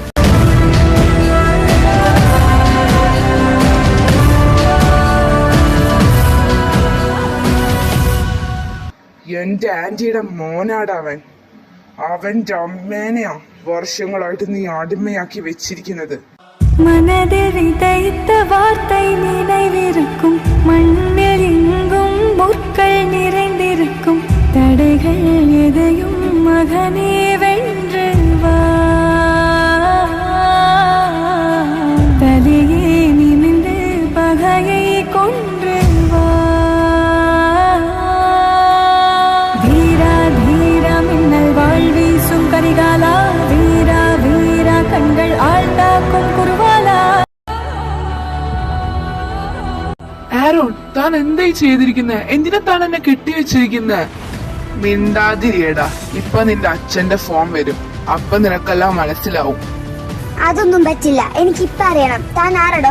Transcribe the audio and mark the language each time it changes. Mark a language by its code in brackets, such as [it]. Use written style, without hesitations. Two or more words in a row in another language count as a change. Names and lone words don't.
[ml] എന്റെ ആന്റിയുടെ മോനാടവൻ. അവന്റെ അമ്മേനെയാ വർഷങ്ങളായിട്ട് നീ അടിമയാക്കി വെച്ചിരിക്കുന്നത്. [ta] மனதில் விதைத்த வார்த்தை நினைவிருக்கும், மண்ணில் எங்கும் முற்கள் நிறைந்திருக்கும், தடைகள் எதையும் மகனே வென்று வா, தலையே நிமிர்ந்து பகையை கொன்று வா. வீரா தீரா மின்னல் வாழ்வீசும் கரிகாலா, வீரா வீரா கண்கள் ஆழ்த்தாக்கும் குருவாலா. [ml] ആരോൺ, താൻ എന്തായി ചെയ്തിരിക്കുന്നെ? എന്തിനാ താൻ എന്നെ കെട്ടിവെച്ചിരിക്കുന്നെ? മിണ്ടാതിരിയടാ, ഇപ്പൊ നിന്റെ അച്ഛന്റെ ഫോൺ വരും, അപ്പൊ നിനക്കെല്ലാം മനസ്സിലാവും. അതൊന്നും പറ്റില്ല, എനിക്കിപ്പൊ അറിയണം. താൻ ആരടോ?